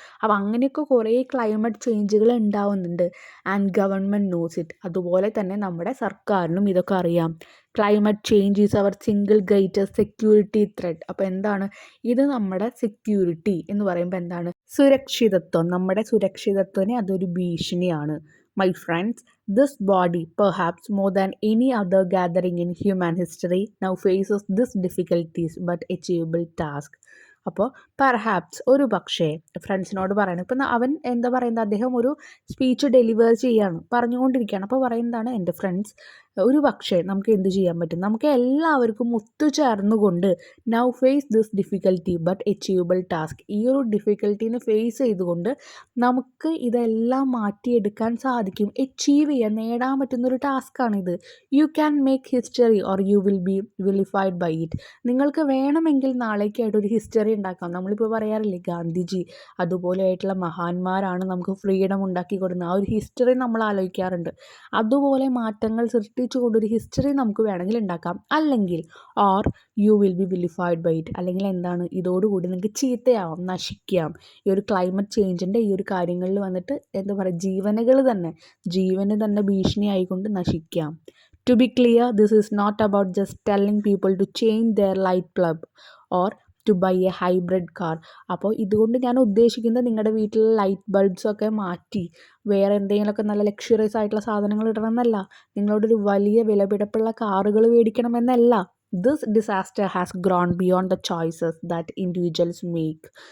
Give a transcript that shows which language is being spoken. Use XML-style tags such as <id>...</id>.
<ml>അപ്പോൾ അങ്ങനെയൊക്കെ കുറേ ക്ലൈമറ്റ് ചേഞ്ചുകൾ ഉണ്ടാവുന്നുണ്ട്.</ml> <en>And government knows it.</en> <ml>അതുപോലെ തന്നെ നമ്മുടെ സർക്കാരിനും ഇതൊക്കെ അറിയാം.</ml> <en>Climate change is our single greatest security threat.</en> <ml>അപ്പോൾ എന്താണ്, ഇത് നമ്മുടെ സെക്യൂരിറ്റി എന്ന് പറയുമ്പോൾ എന്താണ്, സുരക്ഷിതത്വം, നമ്മുടെ സുരക്ഷിതത്വത്തിന് അതൊരു ഭീഷണിയാണ്.</ml> <en>My friends, this body, perhaps more than any other gathering in human history, now faces this difficulties but achievable task.</en> <ml>അപ്പോൾ പെർഹാപ്സ്, ഒരു പക്ഷേ, ഫ്രണ്ട്സിനോട് പറയണം. ഇപ്പം അവൻ എന്താ പറയുന്നത്, അദ്ദേഹം ഒരു സ്പീച്ച് ഡെലിവർ ചെയ്യാണ്, പറഞ്ഞുകൊണ്ടിരിക്കുകയാണ്. അപ്പോൾ പറയുന്നതാണ്, എൻ്റെ ഫ്രണ്ട്സ്, ഒരു പക്ഷേ നമുക്ക് എന്ത് ചെയ്യാൻ പറ്റും, നമുക്ക് എല്ലാവർക്കും ഒത്തുചേർന്നുകൊണ്ട്</ml> <en>now face this difficult but achievable task,</en> <ml>ഈ ഒരു ഡിഫിക്കൽട്ടീനെ ഫേസ് ചെയ്തുകൊണ്ട് നമുക്ക് ഇതെല്ലാം മാറ്റിയെടുക്കാൻ സാധിക്കും. അച്ചീവ് ചെയ്യാൻ, നേടാൻ പറ്റുന്നൊരു ടാസ്ക്കാണിത്.</ml> <en>You can make history or you will be vilified by it.</en> <ml>നിങ്ങൾക്ക് വേണമെങ്കിൽ നാളേക്കായിട്ട് ഒരു ഹിസ്റ്ററി ഉണ്ടാക്കാം. നമ്മളിപ്പോൾ പറയാറില്ലേ, ഗാന്ധിജി അതുപോലെയായിട്ടുള്ള മഹാന്മാരാണ് നമുക്ക് ഫ്രീഡം ഉണ്ടാക്കി കൊടുക്കുന്നത്. ആ ഒരു ഹിസ്റ്ററി നമ്മൾ ആലോചിക്കാറുണ്ട്. അതുപോലെ മാറ്റങ്ങൾ സൃഷ്ടിച്ച് പ്രവർത്തിച്ചുകൊണ്ട് ഒരു ഹിസ്റ്ററി നമുക്ക് വേണമെങ്കിൽ ഉണ്ടാക്കാം. അല്ലെങ്കിൽ</ml> <en>or you will be vilified by it,</en> <ml>അല്ലെങ്കിൽ എന്താണ്, ഇതോടുകൂടി നിങ്ങൾക്ക് ചീത്തയാവാം, നശിക്കാം. ഈ ഒരു ക്ലൈമറ്റ് ചേഞ്ചിൻ്റെ ഈ ഒരു കാര്യങ്ങളിൽ വന്നിട്ട് എന്താ പറയുക, ജീവന് തന്നെ ഭീഷണിയായിക്കൊണ്ട് നശിക്കാം.</ml> <en>To be clear, this is not about just telling people to change their light bulb or to buy a hybrid car.</en> <ml>അപ്പോൾ ഇതുകൊണ്ട് ഞാൻ ഉദ്ദേശിക്കുന്നത് നിങ്ങളുടെ വീട്ടിലെ ലൈറ്റ് ബൾബ്സൊക്കെ മാറ്റി വേറെ എന്തെങ്കിലുമൊക്കെ നല്ല ലക്ഷറിയസ് ആയിട്ടുള്ള സാധനങ്ങൾ ഇടണം എന്നല്ല, നിങ്ങളോടൊരു വലിയ വിലപിടിപ്പുള്ള കാറുകൾ മേടിക്കണമെന്നല്ല.</ml> <en>This disaster has grown beyond the choices that individuals make.</en>